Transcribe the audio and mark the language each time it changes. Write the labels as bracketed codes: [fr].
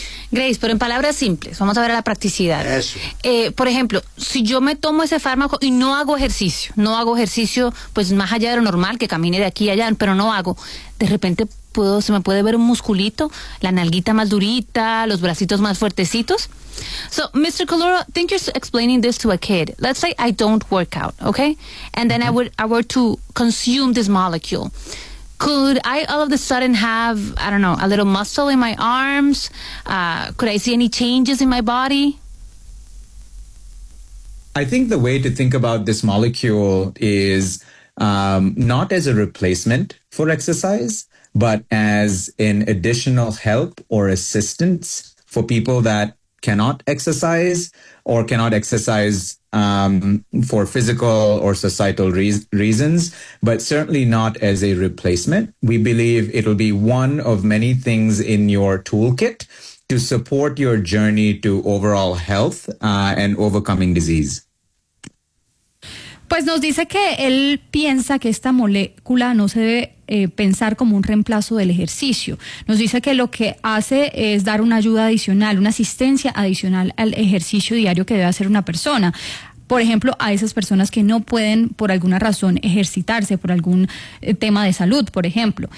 [es] Grace, pero en palabras simples, vamos a ver a la practicidad. Eso. Por ejemplo, si yo me tomo ese fármaco y no hago ejercicio, pues más allá de lo normal, que camine de aquí a allá, pero no hago, de repente se me puede ver un musculito, la nalguita más durita, los bracitos más fuertecitos. [en] So, Mr. Koloru, I think you're explaining this to a kid. Let's say I don't work out, okay? And then I were to consume this molecule. Could I all of a sudden have, I don't know, a little muscle in my arms? Could I see any changes in my body? I think the way to think about this molecule is not as a replacement for exercise, but as an additional help or assistance for people that cannot exercise or cannot exercise for physical or societal reasons, but certainly not as a replacement. We believe it'll be one of many things in your toolkit to support your journey to overall health and overcoming disease. [es] Pues nos dice que él piensa que esta molécula no se debe pensar como un reemplazo del ejercicio. Nos dice que lo que hace es dar una ayuda adicional, una asistencia adicional al ejercicio diario que debe hacer una persona. por ejemplo, a esas personas que no pueden por alguna razón ejercitarse, por algún tema de salud, por ejemplo.